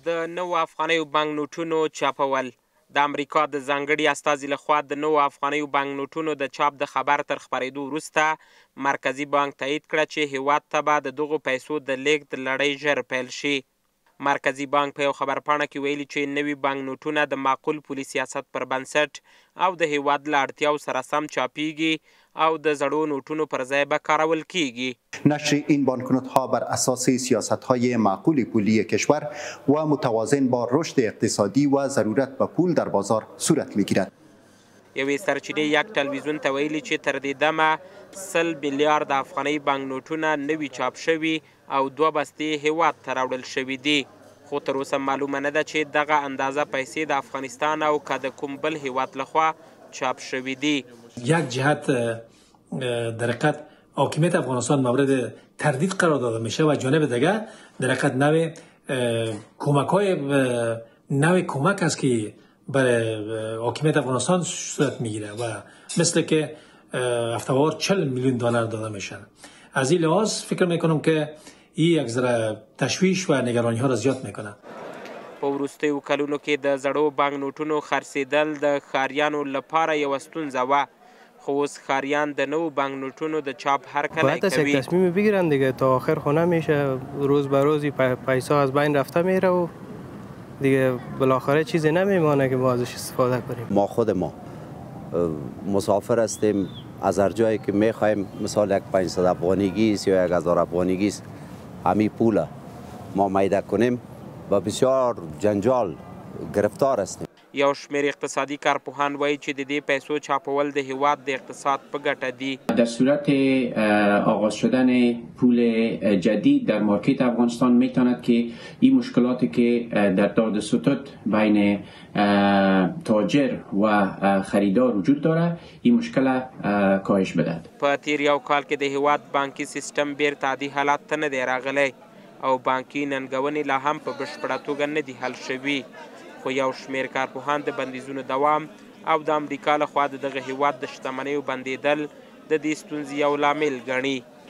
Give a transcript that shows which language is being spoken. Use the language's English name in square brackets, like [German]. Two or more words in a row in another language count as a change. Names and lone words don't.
[Pashto] د نوو افغانیو بانک نوټونو چاپول. د امریکا د ځانګړي استازي لخوا د نوو افغانیو بانک نوټونو د چاپ د خبر تر خپرېدو وروسته مرکزي بانک تایید کړه چې هیواد ته به د دغو پیسو د لیږد لړۍ ژر پیل شي. مرکزي بانک په یو خبرپاڼه کې ویلي چې نوي بانک نوټونه د معقول پولي سیاست پر بنسټ او د هیواد له اړتیاو سره سم چاپیږي او د زړو نوټونو پر ځای به کارول کیږي. [Persian] نشر این بانکنوت‌ها بر اساس سیاست‌های معقول پولی کشور و متوازن با رشد اقتصادی و ضرورت به پول در بازار صورت می‌گیرد. [Pashto] یوې سرچینې یک تلویزیون ته ویلي چې تر دې دمه 100 میلیارد افغاني بانک نوټونه نوي چاپ شوي او 2 بستې هیواد ته راوړل شوي دي. خو تر اوسه معلومه نه ده چې دغه اندازه پیسې د افغانستان او که د کوم بل هیواد لخوا چاپ شوي دي. [Persian] یک جهت در حقیقت حاکمیت افغانستان مورد تردید قرار داده میشه و جانب دیگر در حقیقت نوع کمک است که برای حاکمیت افغانستان صورت میگیره و مثل که هفته‌وار 40 میلیون دلار داده میشن. از این لحاظ فکر میکنم که این یک ذره تشویش و نگرانی ها را زیاد میکنه. [Pashto] په وروستیو کلونو کې د زړو بانک نوټونو خرڅېدل د ښاریانو لپاره یوه ستونزه وه، خو اوس ښاریان د نوو بانک نوټونو د چاپ هرکلی کوي. [Persian] باید تصمیم بگیرن دیگه، تا آخر خونه میشه، روز به روزی پیسه از بین رفته میره و دیگه بالاخره چیزی نمیمانه که ما ازش استفاده کنیم. ما خود ما مسافر هستیم، از هر جایی که میخوایم، مثال یک 500 افغانیگی است یا 1000 افغانیگی است، همین پول ما میده کنیم و بسیار جنجال گرفتار هستیم. [Pashto] یو شمیر اقتصادي کارپوهان وایي چې د دې پیسو چاپول د هیواد د اقتصاد په ګټه دي. [Persian] در صورت آغاز شدن پول جدید در مارکت افغانستان میتواند که این مشکلاتی که در داد ستد بین تاجر و خریدار وجود داره این مشکل کاهش بدهد. [Pashto] په تیر یو کال کې د هیواد بانکي سیستم بیرته عادي حالت ته نه دی راغلی او بانکي ننګونې لا هم په بشپړه توګه نه دي حل شوي. خو یو شمیر کارپوهان د بندیزونو دوام او د امریکا لخوا د دغه هیواد د شتمنیو بندیدل د دې ستونزې یو لامل ګڼي.